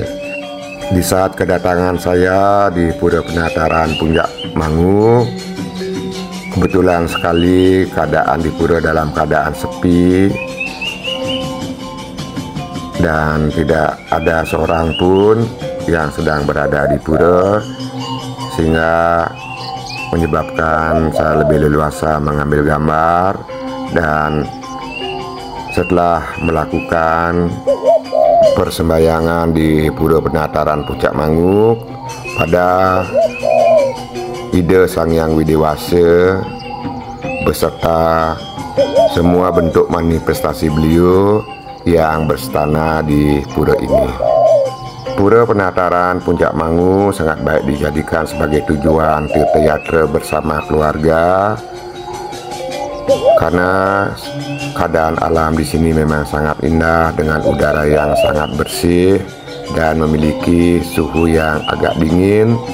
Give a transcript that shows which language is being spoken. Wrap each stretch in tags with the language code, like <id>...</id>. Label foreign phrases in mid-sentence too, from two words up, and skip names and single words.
<id>Di saat kedatangan saya di Pura Penataran Puncak Mangu, kebetulan sekali keadaan di pura dalam keadaan sepi dan tidak ada seorang pun yang sedang berada di pura, sehingga menyebabkan saya lebih leluasa mengambil gambar. Dan setelah melakukan persembahyangan di Pura Penataran Puncak Mangu pada Ida Sangyang Widewasa beserta semua bentuk manifestasi beliau yang berstana di pura ini. Pura Penataran Puncak Mangu sangat baik dijadikan sebagai tujuan tirta bersama keluarga, karena keadaan alam di sini memang sangat indah dengan udara yang sangat bersih dan memiliki suhu yang agak dingin,</id>